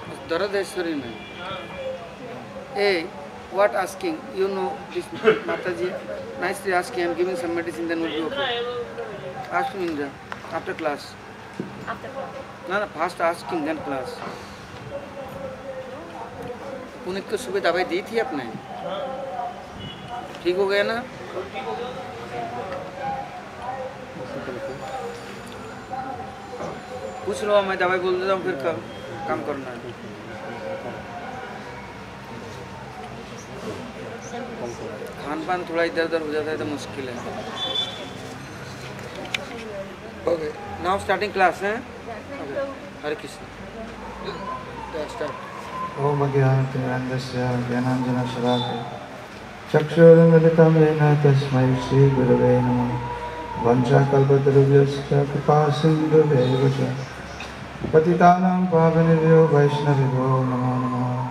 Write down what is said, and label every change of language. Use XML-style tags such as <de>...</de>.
<hi>दर्द है शरीर में.</hi> <en>Hey, what asking? You know this Mataji nicely asking. I'm giving some medicine, then will be okay. Ask me Indra after class. After class. No, first asking then class.</en> <hi>Puneet को सुबह दवाई दी थी आपने? ठीक हो गया ना? पूछ लो, मैं दवाई बोल देता हूँ फिर काम करना है. खान पान थोड़ा इधर उधर हो जाता है तो मुश्किल है.</hi> <en>Okay, now starting class, हैं? Okay. Hare Krishna. Start.</en> <sa>ओम अज्ञानतिमिरन्धस्य ज्ञानाञ्जनशलाकया चक्षुरुन्मिलितं येन तस्मै श्रीगुरवे नमः. वंशाकल्पतरुभ्यश्च कृपासिन्धुभ्यैव च पतितानां पावनेभ्यो वैष्णवेभ्यो नमो नमः.</sa>